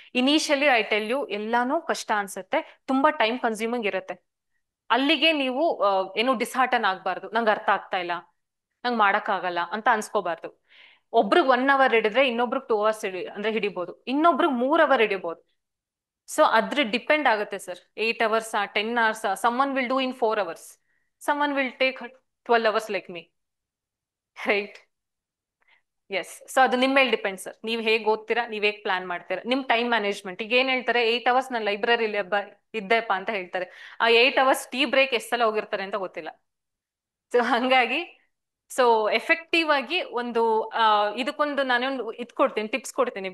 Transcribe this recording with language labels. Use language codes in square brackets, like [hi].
[kn] Initially [en] I tell you [kn] ಎಲ್ಲಾನು ಕಷ್ಟ ಅನ್ಸುತ್ತೆ, ತುಂಬಾ ಟೈಮ್ ಕನ್ಸ್ಯೂಮಿಂಗ್ ಇರುತ್ತೆ. ಅಲ್ಲಿಗೆ ನೀವು ಏನು ಡಿಸ್ಹಾರ್ಟನ್ ಆಗ್ಬಾರ್ದು, ನಂಗೆ ಅರ್ಥ ಆಗ್ತಾ ಇಲ್ಲ, ನಂಗೆ ಮಾಡಕ್ಕಾಗಲ್ಲ ಅಂತ ಅನ್ಸ್ಕೋಬಾರ್ದು. ಒಬ್ರಿಗೆ 1 hour ಹಿಡಿದ್ರೆ ಇನ್ನೊಬ್ರಿಗೆ 2 hours ಅಂದ್ರೆ ಹಿಡಿಬಹುದು, ಇನ್ನೊಬ್ರಿಗೆ 3 hour ಹಿಡಿಬಹುದು. ಸೊ ಅದ್ರ ಡಿಪೆಂಡ್ ಆಗುತ್ತೆ sir. [en] 8 hours 10 hours, someone will do in 4 hours, someone will take 12 hours like me, right. [kn] S, so ಅದು ನಿಮ್ಮ ಮೇಲೆ ಡಿಪೆಂಡ್ ಸರ್. ನೀವು ಹೇಗೆ ಓದ್ತೀರಾ, ನೀವ್ ಹೇಗೆ ಪ್ಲಾನ್ ಮಾಡ್ತೀರಾ, ನಿಮ್ ಟೈಮ್ ಮ್ಯಾನೇಜ್ಮೆಂಟ್. ಈಗ ಏನ್ ಹೇಳ್ತಾರೆ, 8 hours ನಾನು ಲೈಬ್ರರಿಲಿ ಇದ್ದೆಪ್ಪ ಅಂತ ಹೇಳ್ತಾರೆ. ಆ 8 hours ಟೀ ಬ್ರೇಕ್ ಎಷ್ಟು ಸಲ ಹೋಗಿರ್ತಾರೆ ಅಂತ ಗೊತ್ತಿಲ್ಲ. ಸೊ ಹಂಗಾಗಿ ಸೊ ಎಫೆಕ್ಟಿವ್ ಆಗಿ ಒಂದು ಇದಕ್ಕೊಂದು ನಾನೊಂದು ಕೊಡ್ತೀನಿ, ಟಿಪ್ಸ್ ಕೊಡ್ತೀನಿ.